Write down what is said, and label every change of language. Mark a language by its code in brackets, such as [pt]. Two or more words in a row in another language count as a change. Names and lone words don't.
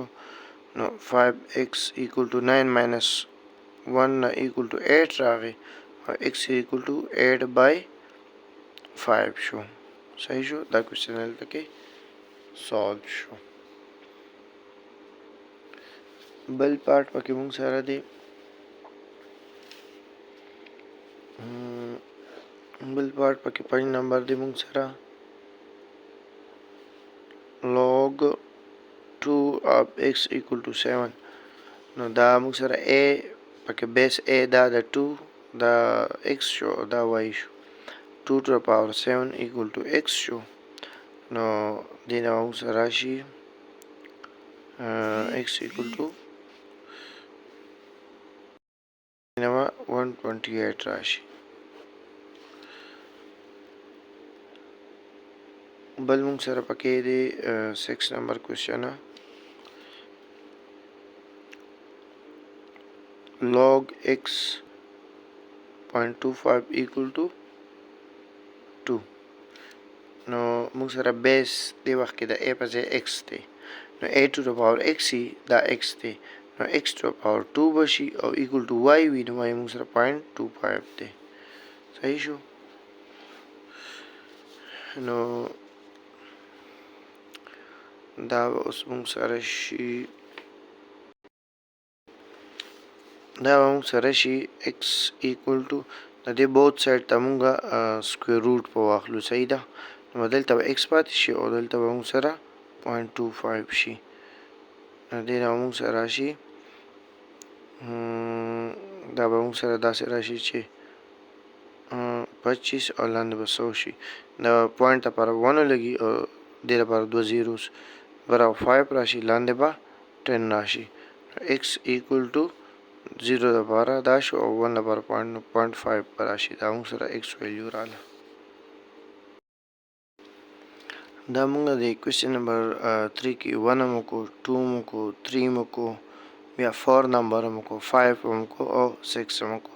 [ps] نو [en] 5x equal to 9 minus 1 equal to 8 [ps] راغی او [en] x equal to 8 by 5 [ps] شو صحیح شو. دا کوېسچن دلته کې سالو شو. بل پارت پکې موږ سره دی. بل پارت پکې 5 نمبر دی موږ سره [en] log 2 of x equal to 7. [ps] نو دا موږ سره a پکې بیس a دا د 2 دا x شو دا y شو. [en] 2 to the power 7 equal to x [ps] شو. نو دې نه موږ سره راشي [en] x equal to 128 [ps] راشي. بل موږ سره پکې دی 6 [en] number question log x 0.25 equal to 2. [ps] نو موږ سره بیس دی وخت کې د a په ځای x دی. نو [en] a to the power x [ps] دا x دی. نو [en] x to the power 2 [ps] بشي او [en] equal to y [ps] وي. نو y موږ سره 0.25 دی صحیح شو. نو دا اوس موږ سره شي [en] x equal to [ps] د دې [en] both side [ps] ته موږ [en] square root [ps] په واخلو صحیح ده. نو دلته به x پاتې شي او دلته به موږ سره 0.25 شي. دې نه موږ سره راشي دا به موږ سره داسې راشي چې 25 او لاندې به 100 شي. دا پوینټ لپاره 1 لګي او دې لپاره 2 zeros برابر 5 راشي. لاندې به 10 راشي. [en] x equal to 0 [ps] لپاره دا شو او 1 لپاره 0.5 راشي. دا موږ سره [en] x value [ps] راغله. دا مونږ د [en] question number [ps] 3 کې 1 هم وکړو 2 هم وکړو 3 هم وکړو بیا 4 نمبر هم وکړو 5 هم وکړو او 6 هم وکړو.